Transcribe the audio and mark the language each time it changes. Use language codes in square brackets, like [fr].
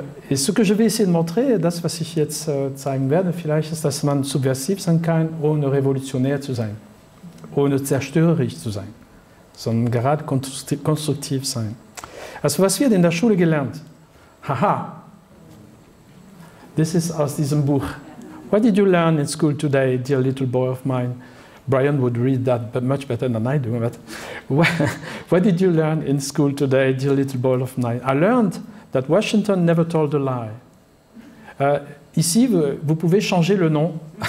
[fr] Et ce que je vais essayer de montrer, [de] das, was ich jetzt zeigen werde, vielleicht ist, dass man subversiv sein kann, ohne revolutionär zu sein, ohne zerstörerisch zu sein, sondern gerade konstruktiv sein. Also was wird in der Schule gelernt? Haha, das ist aus diesem Buch. [en] What did you learn in school today, dear little boy of mine? Brian would read that much better than I do. But what did you learn in school today, dear little boy of mine? I learned that Washington never told a lie. [fr] Ici, vous pouvez changer le nom.